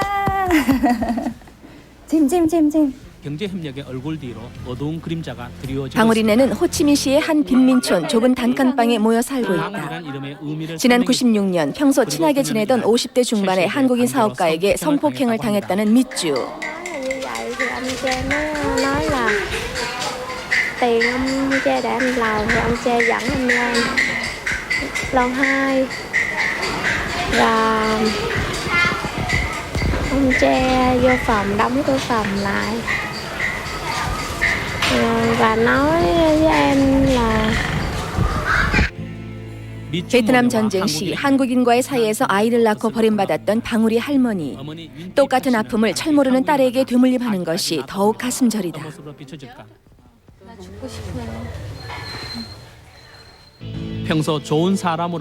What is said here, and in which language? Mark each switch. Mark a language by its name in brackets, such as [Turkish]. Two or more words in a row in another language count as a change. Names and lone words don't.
[Korean] 잼잼잼잼. 경제협력의 얼굴 뒤로 어두운 그림자가 드리워지고 방울이네는 호치민시의 한 빈민촌 좁은 단칸방에 모여 살고 있다. 지난 96년 평소 친하게 지내던 50대 중반의 한국인 사업가에게 성폭행을 당했다는 밑주. [Vietnamese] như vậy thì ông cha nó nói là tiền ông cha để anh lầu thì ông cha dẫn em lên lầu 2 và ông cha vô phòng đóng cửa phòng lại và nói với em là [Korean] 베트남 전쟁 시 한국인과의 사이에서 아이를 낳고 버림받았던 방울이 할머니. 똑같은 아픔을 철모르는 딸에게 되물림하는 것이 더욱 가슴 저리다. 평소 좋은 사람으로